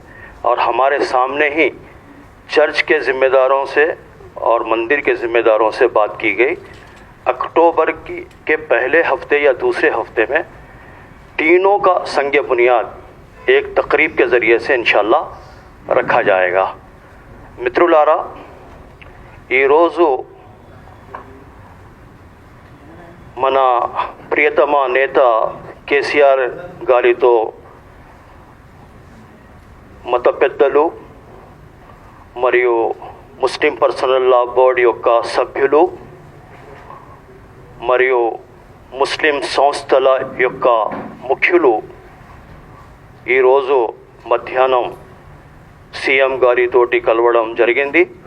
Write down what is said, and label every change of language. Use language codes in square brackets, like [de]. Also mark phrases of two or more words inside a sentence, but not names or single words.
[ur] اور ہمارے سامنے ہی چرچ کے ذمہ داروں سے اور مندر کے ذمہ داروں سے بات کی گئی. اکتوبر کے پہلے ہفتے یا دوسرے ہفتے میں تینوں کا سنگ بنیاد ایک تقریب کے ذریعے سے انشاءاللہ رکھا جائے گا. [te] మిత్రులారా, ఈరోజు మన ప్రియతమ నేత కేసీఆర్ గారితో మత పెద్దలు మరియు ముస్లిం పర్సనల్ లా బోర్డు యొక్క సభ్యులు మరియు ముస్లిం సంస్థల యొక్క ముఖ్యులు ఈరోజు మధ్యాహ్నం సీఎం గారితోటి కలవడం జరిగింది.